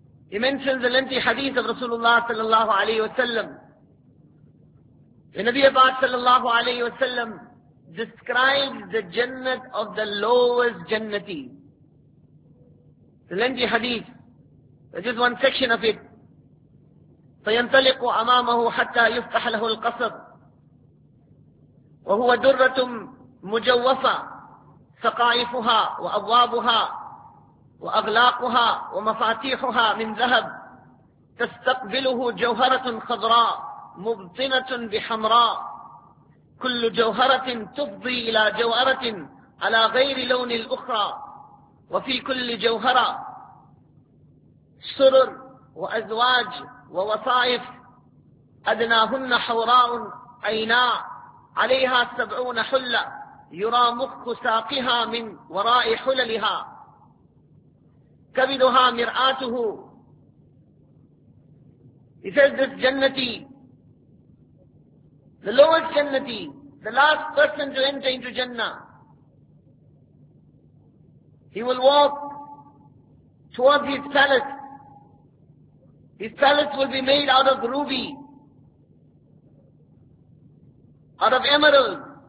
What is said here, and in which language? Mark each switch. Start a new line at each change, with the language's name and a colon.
English: He mentions the lengthy hadith of Rasulullah sallallahu alayhi wa sallam. The Nabi Abad sallallahu alayhi wa sallam describes the jannat of the lowest jannati. The lengthy hadith, just one section of it.
Arabic: فَيَنْتَلِقُ أَمَامَهُ حَتَّى يُفْتَحَ لَهُ الْقَصَرُ وهو درة مجوفة سقائفها وأبوابها وأغلاقها ومفاتيحها من ذهب تستقبله جوهرة خضراء مبطنة بحمراء كل جوهرة تفضي إلى جوهرة على غير لون الأخرى وفي كل جوهرة سرر وأزواج ووصائف أدناهن حوراء عيناء عليها سبعون حلة يرى مخ ساقها من وراء حللها كبدها مرآته.
English: He says this jannati, the lowest jannati, the last person to enter into Jannah, he will walk towards his palace. His palace will be made out of ruby, out of emeralds.